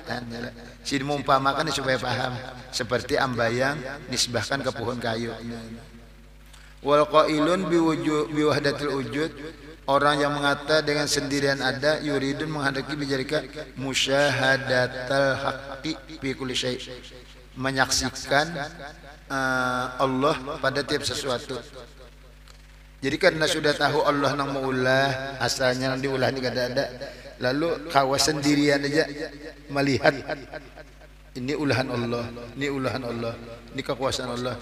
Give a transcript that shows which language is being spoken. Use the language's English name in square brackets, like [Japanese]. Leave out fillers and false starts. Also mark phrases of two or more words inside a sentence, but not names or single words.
[Banjar] Si mumpamakan supaya paham. Seperti ambayang nisbahkan ke pohon kayu. [Arabic] والقائل بوحدة الوجود, [Banjar] orang yang mengata dengan sendirian ada, yuridun menghendaki [Arabic] بذلك مشاهدة الحق في كل شيء', [Banjar] menyaksikan Allah pada tiap sesuatu. Jadi karena sudah tahu Allah nang maulah, asalnya nang diulah ni kada ada. Lalu kawas sendirian aja melihat ini ulahan Allah, ini ulahan Allah, ini kekuasaan Allah.